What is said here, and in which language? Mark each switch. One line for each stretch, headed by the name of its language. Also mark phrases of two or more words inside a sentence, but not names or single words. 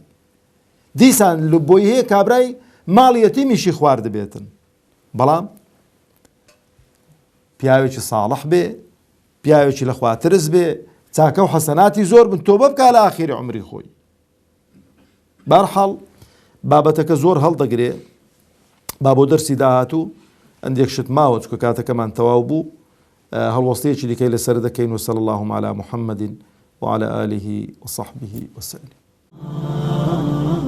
Central Kurdish: دیسان بۆی هەیە کابرای ماڵی یەتیمیشی خوارد بێتن، بەڵام پیاوێکی ساڵح بێ، پیاوێکی لە خوا ترس بێ، چاکە و حەسەناتی زۆر بن، تۆبە بکا لە ئاخیری عمری خۆی. بەرحەڵ بابەتەکە زۆر هەڵدەگرێ، با بۆ دەرسی داهاتوو ئەندێک شت ماوە چکە کاتەکەمان تەواو بوو، هەڵوەستەیەکی دیکەی لەسەر دەکەین.
Arabic: وصلی اللهم علی محمد وعلى آله وصحبه وسلم.